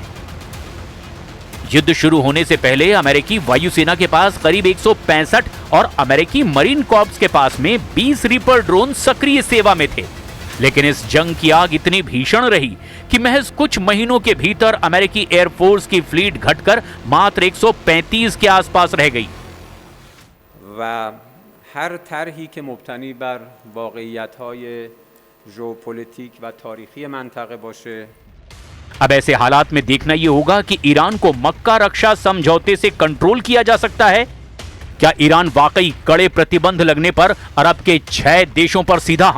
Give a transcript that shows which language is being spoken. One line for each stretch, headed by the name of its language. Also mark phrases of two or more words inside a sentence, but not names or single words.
Hindi: युद्ध शुरू होने से पहले अमेरिकी वायुसेना के पास करीब 165 और अमेरिकी मरीन कॉर्प्स के पास में 20 रिपर ड्रोन सक्रिय सेवा में थे। लेकिन इस जंग की आग इतनी भीषण रही कि महज कुछ महीनों के भीतर अमेरिकी एयरफोर्स की फ्लीट घटकर मात्र 135 के आसपास रह गई।
Persian: و هر طرحی که مبتنی بر واقعیت‌های ژئوپلیتیک و تاریخی منطقه باشه
Hindi: अब ऐसे हालात में देखना यह होगा कि ईरान को मक्का रक्षा समझौते से कंट्रोल किया जा सकता है। क्या ईरान वाकई कड़े प्रतिबंध लगने पर अरब के 6 देशों पर सीधा